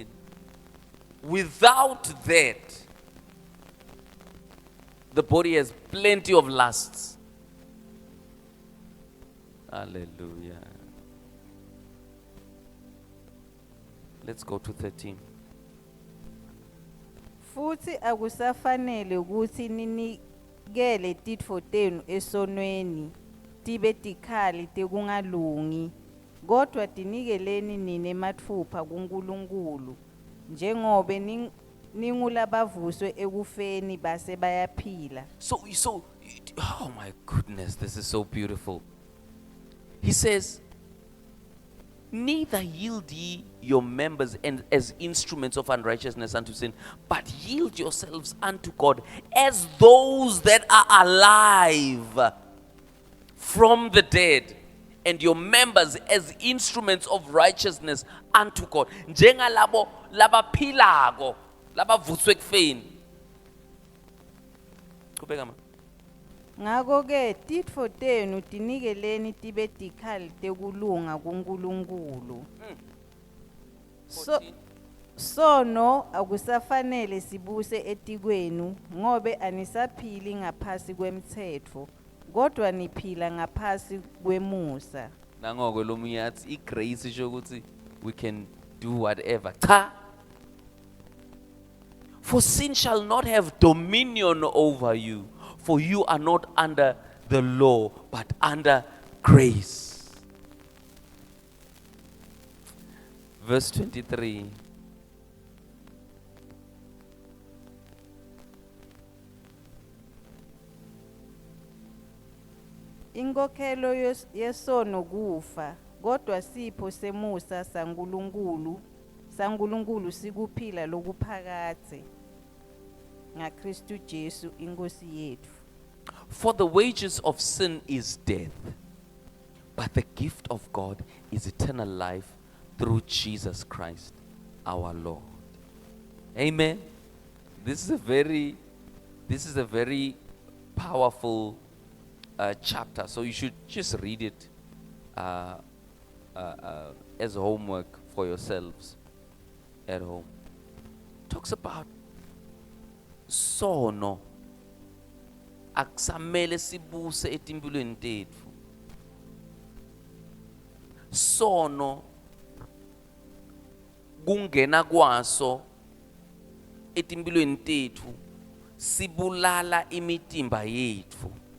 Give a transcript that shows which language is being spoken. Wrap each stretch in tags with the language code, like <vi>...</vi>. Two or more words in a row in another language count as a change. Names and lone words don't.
<en>Without that, the body has plenty of lusts. Hallelujah. Let's go to 13.</en> <ss>Futhi akusafanele ukuthi ninikele titfo tenu esonweni tibe tikhali tekungalungi kodwa tinikeleni nine matfupha kuNkulunkulu njengobe ningulabavuswe ekufeni base bayaphila.</ss> <en>So Oh my goodness, this is so beautiful. He says, neither yield ye your members as instruments of unrighteousness unto sin, but yield yourselves unto God as those that are alive from the dead, and your members as instruments of righteousness unto God.</en> <ss>Njengalabo labaphilako, labavuthwe ekufeni. Qhubeka ma. Ngako-ke titfo tenu tinikeleni tibe tikhali tekulunga kuNkulunkulu. Sono akusafanele sibuse etikwenu ngobe anisaphili ngaphasi kwemthetho, kodwa niphila ngaphasi kwemusa. Nangoko lo munye yathi igrace isho ukuthi</ss> <en>we can do whatever.</en> <ss>Cha.</ss> <en>For sin shall not have dominion over you, for you are not under the law, but under grace. Verse 23.</en> <ss>Inkokhelo yesono kufa, kodwa sipho semusa saNkulunkulu sikuphila lokuphakathe ngaKristu Jesu inkosi yethu.</ss> <en>For the wages of sin is death, but the gift of God is eternal life through Jesus Christ our Lord. Amen. This is a very powerful chapter, so you should just read it as homework for yourselves at home. Talks about</en> <ss>sono akusamele sibuse etimpilweni tethu. Sono kungena kwaso etimpilweni tethu sibulala imitimba yethu.</ss>